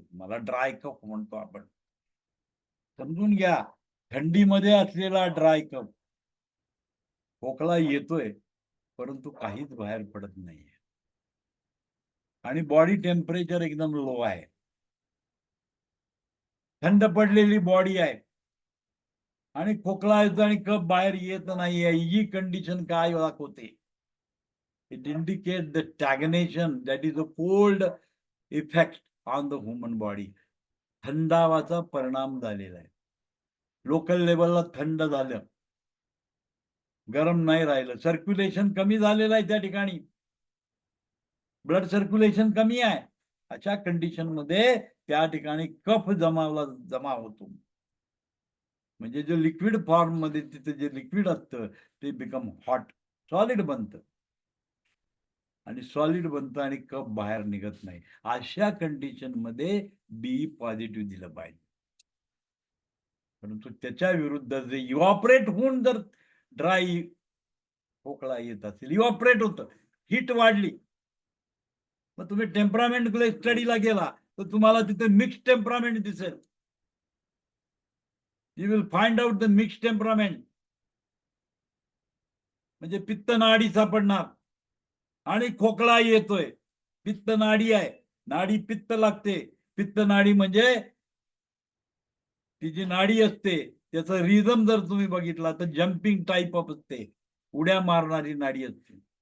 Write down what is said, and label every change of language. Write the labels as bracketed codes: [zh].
[mr] तुम्हाला ड्राय कफ म्हणतो आपण. समजून घ्या, थंडीमध्ये असलेला ड्राय कफ, खोकला येतोय परंतु काहीच बाहेर पडत नाहीये आणि बॉडी टेम्परेचर एकदम लो आहे, थंड पडलेली बॉडी आहे आणि खोकला येतो आणि कफ बाहेर येत नाहीये. ही कंडिशन काय दाखवते, [en] it indicates the stagnation, that is a cold effect on the human body. [mr] थंडावाचा परिणाम झालेला आहे. लोकल लेवलला थंड झालं, गरम नाही राहिलं, सर्क्युलेशन कमी झालेलं आहे, त्या ठिकाणी ब्लड सर्क्युलेशन कमी आहे. अशा कंडिशन मध्ये त्या ठिकाणी कफ जमा होतो. म्हणजे जे लिक्विड फॉर्म मध्ये तिथे जे लिक्विड असतं ते बिकम हॉट, सॉलिड बनतं आणि सॉलिड बनतं आणि कफ बाहेर निघत नाही. अशा कंडिशन मध्ये बी पॉझिटिव्ह दिलं पाहिजे. परंतु त्याच्या विरुद्ध जे इव्हॉपरेट होऊन जर ड्राय खोकला येत असेल, इव्हॉपरेट होतं, हीट वाढली. मग तुम्ही टेम्परामेंट स्टडीला गेला तर तुम्हाला तिथे मिक्स टेम्परामेंट दिसेल. [en] You will find out the mix temperament. [mr] म्हणजे पित्त नाडी सापडणार आणि खोकला येतोय. पित्त नाडी आहे, नाडी पित्त लागते. पित्त नाडी म्हणजे ती जी नाडी असते त्याचा रिझम जर तुम्ही बघितला तर जम्पिंग टाईप ऑफ असते, उड्या मारणारी नाडी असते.